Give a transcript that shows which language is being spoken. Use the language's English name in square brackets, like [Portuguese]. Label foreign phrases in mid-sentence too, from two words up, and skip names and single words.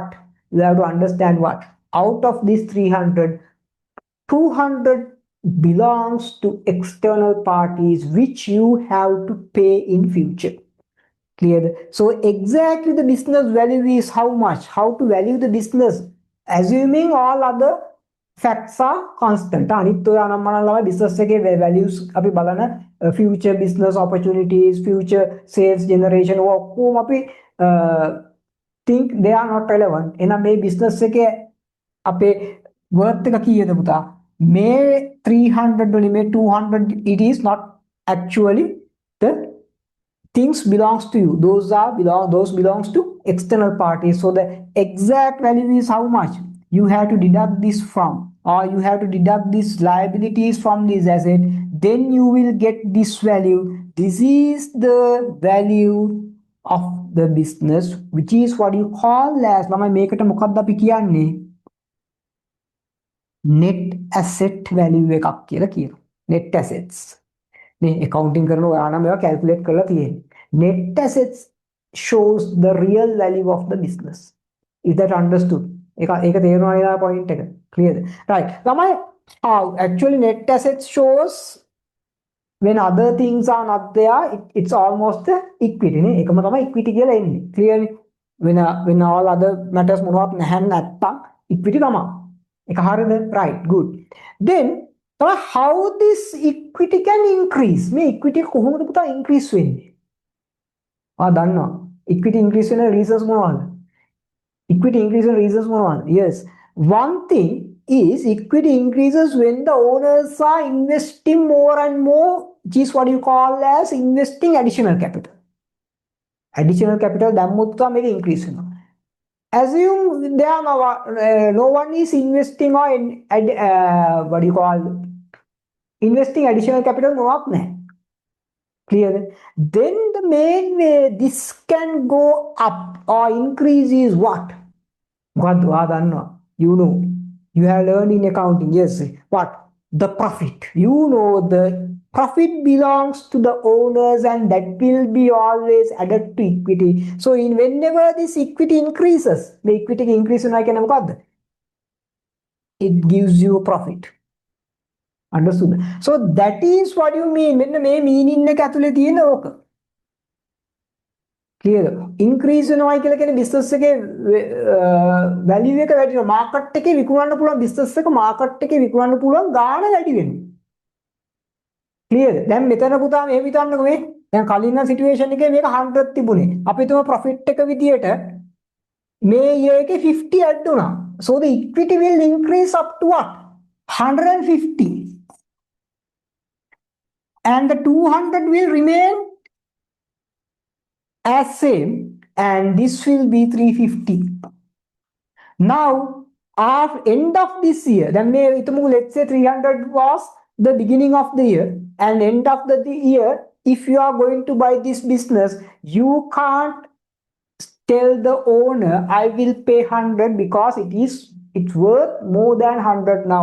[English] You have to understand what? Out of these 300, 200 belongs to external parties which you have to pay in future. Clear? So exactly the business value is how much? How to value the business? Assuming all other facts are constant. [Sinhala] අනිත් ඔය අනම්මනලම business එකේ values අපි බලන [English] future business opportunities, future sales generation [Sinhala] ඔක්කොම අපි [English] think they are not relevant. [Sinhala] එහෙනම් මේ business එකේ අපේ worth එක කීයද පුතා? [English] may 300 only, may 200, it is not actually the things belongs to you. Those belongs to external parties. So the exact value is how much? You have to deduct this from, or you have to deduct these liabilities from this asset. Then you will get this value. This is the value of the business, which is what you call as [Sinhala] ළමයි මේකට මොකක්ද අපි කියන්නේ? [English] net asset value [Sinhala] එකක් කියලා කියනවා. [English] net assets. [Sinhala] නේ accounting කරන ඔයා නම් ඒවා calculate කරලා තියෙන්නේ. [English] net assets shows the real value of the business. Is that understood? [Sinhala] ඒක තේරුණා නේද point එක? [English] Clear? Right. ළමයි how actually net assets shows when other things are not there, it's almost the equity නේ. [Sinhala] ඒකම තමයි equity කියලා එන්නේ. [English] Clear? When all other matters [Sinhala] මොනවත් නැහැ නැත්තම් [English] equity තමයි. [Sinhala] එක හරියද? [English] Right, good. Then how this equity can increase? [Sinhala] මේ equity කොහොමද පුතා increase වෙන්නේ? දන්නවා. [English] equity increase වෙන reasons මොනවද? Equity increase reasons මොනවද? Yes. One thing is equity increases when the owners are investing more and more, which is what you call as investing additional capital. Additional capital [Sinhala] දැම්මොත් තමයි මේක increase වෙනවා. [English] Assume there no one is investing or what do you call investing additional capital [Sinhala] මොනවත් නැහැ. [English] Clear? Then the main way this can go up or increase is what? You know, you have learned in accounting. Yes. What? The profit. You know the profit belongs to the owners and that will be always added to equity. So whenever this equity increases, the equity increase it gives you a profit. Understood? So that is what you mean when the meaning [Sinhala] එක ඇතුලේ තියෙන ඕක. Clear? Increase වෙනවා කියලා කියන්නේ business එකේ value එක වැඩි වෙනවා. market එකේ විකුණන්න පුළුවන් business එක market එකේ විකුණන්න පුළුවන් ගාණ වැඩි වෙනවා. Clear? දැන් මෙතන පුතා මේ හිතන්නකෝ මේ දැන් කලින් situation එකේ මේක 100 තිබුණේ. අපි තුම profit එක විදියට මේ year එකේ 50 add වුණා. [English] So the equity will increase up to what? 150. And the 200 will remain as same and this will be 350. Now after end of this year, then let's say 300 was the beginning of the year, and end of the year, if you are going to buy this business, you can't tell the owner I will pay 100 because it's worth more than 100 now.